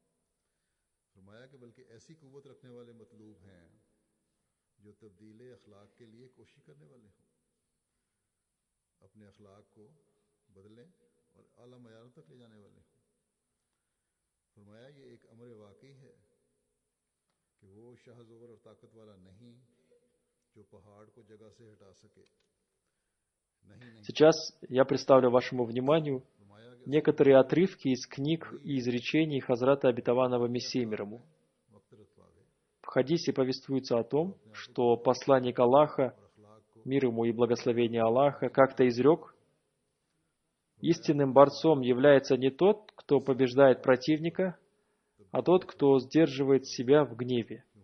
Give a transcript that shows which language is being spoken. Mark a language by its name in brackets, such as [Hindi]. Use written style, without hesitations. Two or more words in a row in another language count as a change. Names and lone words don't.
[Urdu] فرمایا کہ بلکہ ایسی قوت رکھنے والے مطلوب ہیں جو تبدیل اخلاق کے لیے کوشش کرنے والے ہوں، اپنے اخلاق کو بدلیں اور اعلیٰ معیاروں تک لے جانے والے ہوں. فرمایا یہ ایک امر واقعی ہے کہ وہ شہ زور اور طاقت والا نہیں جو پہاڑ کو جگہ سے ہٹا سکے, [Russian] Сейчас я представлю вашему вниманию некоторые отрывки из книг и изречений Хазрата Обетованного Мессии мир ему. В хадисе повествуется о том, что посланник Аллаха, мир ему и благословение Аллаха, как-то изрек: истинным борцом является не тот, кто побеждает противника, а тот, кто сдерживает себя в гневе.